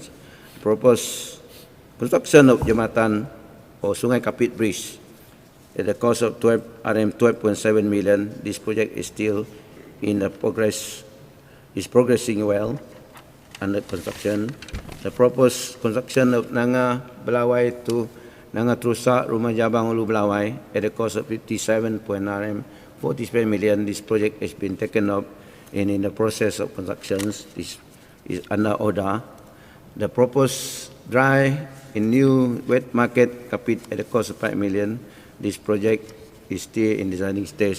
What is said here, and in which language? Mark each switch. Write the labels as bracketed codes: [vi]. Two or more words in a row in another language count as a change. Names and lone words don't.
[en] Proposed construction of Jambatan or Sungai Kapit Bridge at the cost of RM 12.7 million. This project is still in the progressing well under construction. The proposed construction of Nanga Belawai to Nanga Trusa Rumah Jabang Ulu Belawai at the cost of 57.47 million. This project has been taken up and in the process of construction. This is under order. The proposed dry and new wet market Kapit at the cost of 5 million. This project is still in designing stage.